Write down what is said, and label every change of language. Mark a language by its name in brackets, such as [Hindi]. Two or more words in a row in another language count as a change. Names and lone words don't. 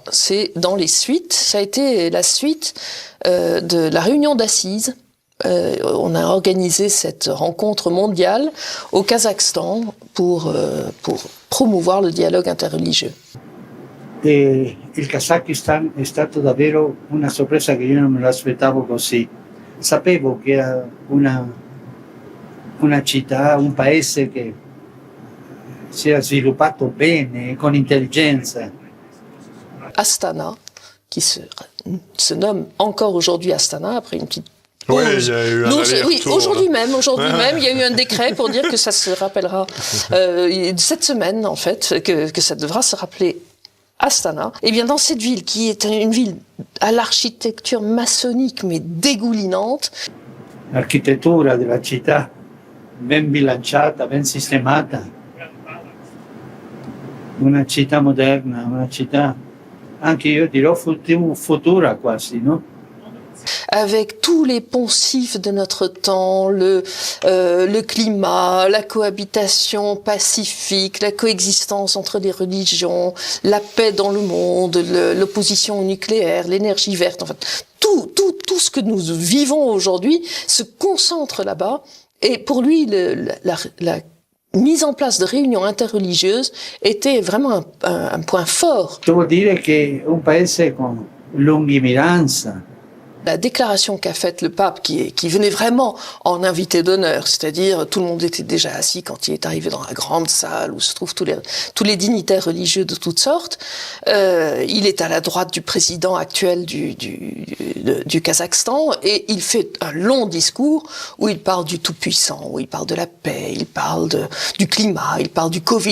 [French] C'est dans les suites, ça a été la suite de la réunion d'assises. On a organisé cette rencontre mondiale au Kazakhstan pour promouvoir le dialogue interreligieux. [Italian] Il Kazakhstan è stato davvero una sorpresa che io non me l'aspettavo così. Sapevo che era una città, un paese che si era sviluppato bene, con intelligenza. [French] Astana, qui se nomme encore aujourd'hui Astana, après une petite oui, il y a eu un aller-retour. Oui, aujourd'hui même, il y a eu un décret pour dire que ça se rappellera cette semaine, en fait, que ça devra se rappeler Astana. Et bien, dans cette ville, qui est une ville à l'architecture maçonnique, mais dégoulinante. [Italian] L'architettura della città, ben bilanciata, ben sistemata. Una città moderna, una città, anche io dirò futura quasi, no? [French] Avec tous les poncifs de notre temps, le climat, la cohabitation pacifique, la coexistence entre les religions, la paix dans le monde, l'opposition au nucléaire, l'énergie verte, en fait, tout ce que nous vivons aujourd'hui se concentre là-bas. Et pour lui, la mise en place de réunions interreligieuses était vraiment un point fort. Ça veut dire qu' [Italian] un paese con lungimiranza. [French] La déclaration qu'a faite le pape, qui venait vraiment en invité d'honneur, c'est-à-dire tout le monde était déjà assis quand il est arrivé dans la grande salle où se trouvent tous les dignitaires religieux de toutes sortes. Il est à la droite du président actuel du Kazakhstan et il fait un long discours où il parle du Tout-Puissant, où il parle de la paix, il parle du climat, il parle du Covid.